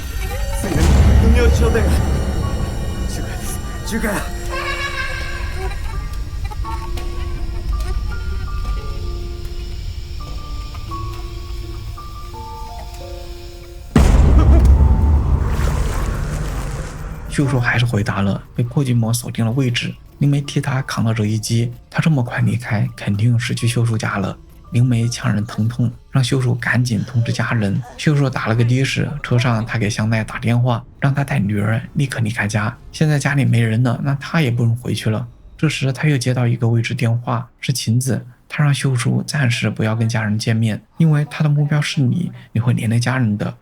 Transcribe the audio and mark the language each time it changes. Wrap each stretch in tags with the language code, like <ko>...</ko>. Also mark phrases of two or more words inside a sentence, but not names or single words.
<ja>すぐに海落ち商店街。中華です。中華。</ja> <zh>秀樹還是回答了，被破巨魔鎖定了位置。靈媒替他扛了這一擊，他這麼快離開，肯定是去秀樹家了。靈媒強忍疼痛，讓秀樹趕緊通知家人。秀樹打了個的士，車上他給香奈打電話，讓他帶女兒立刻離開家。現在家裡沒人了，那他也不用回去了。這時他又接到一個未知電話，是秦子，他讓秀樹暫時不要跟家人見面，因為他的目標是你，你會連累家人的。</zh>